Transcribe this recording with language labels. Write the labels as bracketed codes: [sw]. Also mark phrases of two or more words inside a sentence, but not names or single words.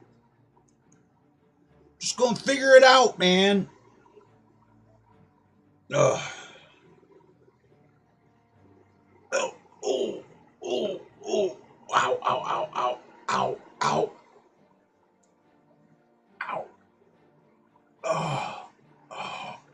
[en] Just going to figure it out, man. Ugh. Oh, oh, oh, oh. Ow, ow, ow, ow, ow, ow. Ow. Oh, oh.